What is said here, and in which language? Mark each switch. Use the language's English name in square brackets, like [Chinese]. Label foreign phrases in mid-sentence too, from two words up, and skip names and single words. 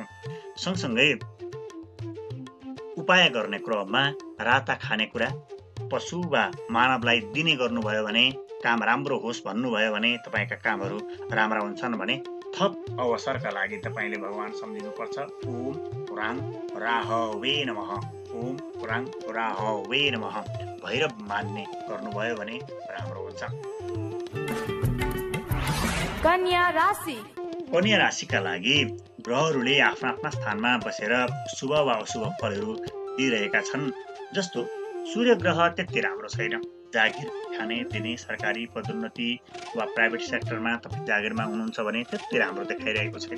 [Nepali] सँगसँगै उपाय गर्ने क्रममा राता खानेकुरा पशु वा मानवलाई दिने गर्नुभयो भने, काम राम्रो होस् भन्नुभयो भने तपाईँका कामहरू राम्रा हुन्छन् भने थप अवसरका लागि तपाईँले भगवान सम्झिनुपर्छ। [Sanskrit] ओम पुराङ राहवे नमः, ओम पुराङ राहवे नमः [Nepali] भैरव मान्ने गर्नुभयो भने राम्रो हुन्छ। कन्या राशि। कन्या राशिका लागि ग्रहहरूले आफ्ना आफ्ना स्थानमा बसेर शुभ वा अशुभ फलहरू दिइरहेका छन्। जस्तो सूर्य ग्रह त्यति राम्रो छैन। जागिर खाने दिने सरकारी पदोन्नति वा [English] private sectorमा [Nepali] तपाईँ जागिरमा हुनुहुन्छ भने त्यति राम्रो देखाइरहेको छैन।